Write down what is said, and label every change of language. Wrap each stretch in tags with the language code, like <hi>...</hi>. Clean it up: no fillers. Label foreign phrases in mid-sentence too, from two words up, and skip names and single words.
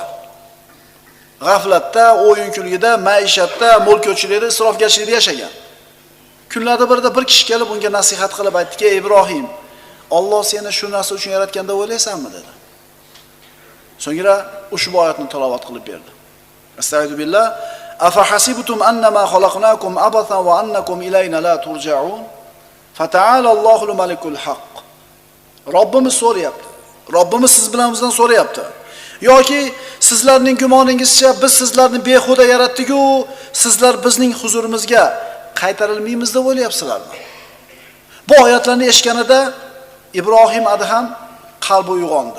<uz>G'aflatda, o'yin-kulgida, maishatda, mulk-ko'chilikda, isrofgarchilikda yashagan. Kunlarda birida bir kishi kelib unga nasihat qilib aytdiki: "Ey Ibrohim, Alloh seni shu narsa uchun yaratganda o'ylaysanmi?" dedi. So'ngra ushbu oyatni tilovat qilib berdi. Astagfirullah.</uz> <ar>أفحسبتم أنما خلقناكم عبثا وأنكم إلينا لا ترجعون? فتعالى الله الملك الحق.</ar> <uz>Robbimiz so'rayapti. Robbimiz siz bilan bizdan so'rayapti. Yoki sizlarning gumoningizcha biz sizlarni behuda yaratdik-ku, sizlar bizning huzurimizga qaytarilmaymiz deb o'ylayapsizlarmi? Bu oyatlarni eshitganida Ibrohim Adham qalbi uyg'ondi.</uz>